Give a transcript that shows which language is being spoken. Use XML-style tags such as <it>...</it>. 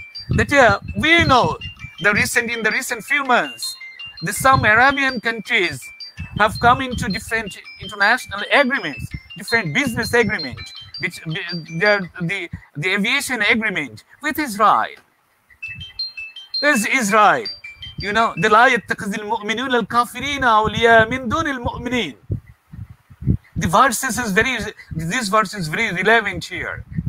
<en>That we know in the recent few months, some Arabian countries have come into different international agreements, different business agreements, which the aviation agreement with Israel. There's Israel. You know, the</en> <ar>لا يتخذ المؤمنون الكافرين أولياء من دون المؤمنين.</ar> <en>This verse is very relevant here.</en>